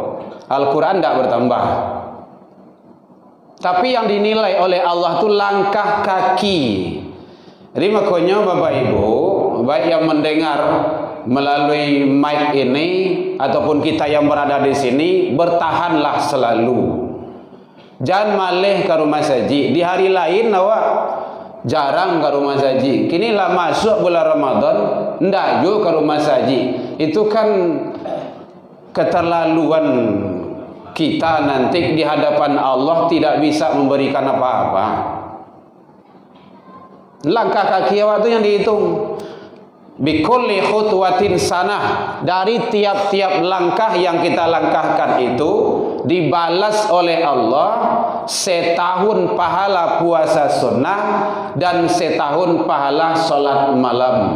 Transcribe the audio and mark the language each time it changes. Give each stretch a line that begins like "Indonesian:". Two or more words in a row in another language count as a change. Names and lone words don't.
Indonesian: Al-Quran enggak bertambah. Tapi yang dinilai oleh Allah tu langkah kaki. Jadi makanya Bapak Ibu, baik yang mendengar melalui mic ini ataupun kita yang berada di sini, bertahanlah selalu. Jangan malih ke rumah saji.
Minangkabau: Di hari lain awak jarang ke rumah saji. Kini lah masuk bulan Ramadan, ndak jo ke rumah saji.
Indonesian: Itu kan keterlaluan kita nanti di hadapan Allah tidak bisa memberikan apa-apa.
Minangkabau: Langkah kaki awak itu yang dihitung.
Arabic: بكل خطوة سنة,
Indonesian: dari tiap-tiap langkah yang kita langkahkan itu dibalas oleh Allah setahun pahala puasa sunnah dan setahun pahala sholat malam.